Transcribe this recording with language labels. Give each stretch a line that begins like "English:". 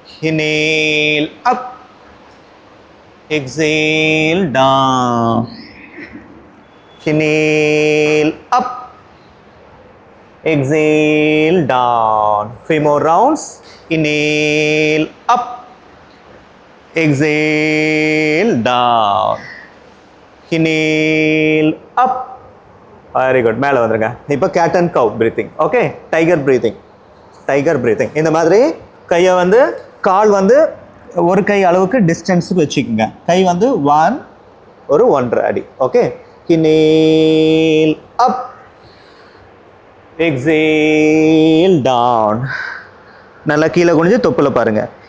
English: inhale up, exhale down, inhale up, exhale down. Few more rounds. Inhale up, exhale down, inhale up. Very good.
Tamil: மேலே வந்துருங்க. இப்போ cat and cow breathing. Okay, tiger breathing. Tiger breathing. இந்த மாதிரி கையை வந்து கால் வந்து ஒரு கை அளவுக்கு டிஸ்டன்ஸுக்கு வச்சுக்கோங்க. கை வந்து 1 ஒரு 1.5 அடி.
English: Okay, inhale up, exhale down.
Tamil: நல்லா கீழே குனிஞ்சு தொப்பில் பாருங்க.